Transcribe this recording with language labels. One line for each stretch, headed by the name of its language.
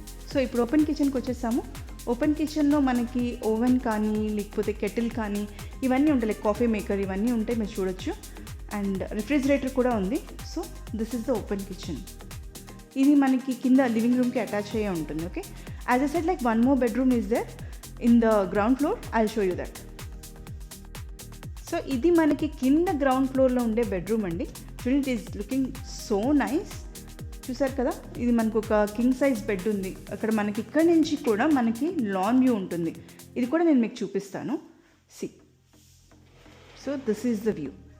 Telugu: So ఇప్పుడు open కిచెన్కి వచ్చేసాము. ఓపెన్ కిచెన్లో మనకి ఓవెన్ కానీ, లేకపోతే కెటిల్ కానీ ఇవన్నీ ఉంటాయి. లైక్ కాఫీ మేకర్ ఇవన్నీ ఉంటాయి, మీరు చూడొచ్చు. అండ్ రిఫ్రిజిరేటర్ కూడా ఉంది.
English: So this is the open kitchen.
Telugu: ఇది మనకి కింద లివింగ్ రూమ్కి అటాచ్ అయ్యే ఉంటుంది.
English: Okay, as I said, like 1 more bedroom is there in the ground floor. I'll show you that.
Telugu: So ఇది మనకి కింద గ్రౌండ్ ఫ్లోర్లో ఉండే బెడ్రూమ్ అండి. చూడండి,
English: It is looking so nice.
Telugu: చూసారు కదా, ఇది మనకు ఒక కింగ్ సైజ్ బెడ్ ఉంది. అక్కడ మనకి ఇక్కడ నుంచి కూడా మనకి లాన్ వ్యూ ఉంటుంది. ఇది కూడా నేను మీకు చూపిస్తాను. C,
English: So this is the view.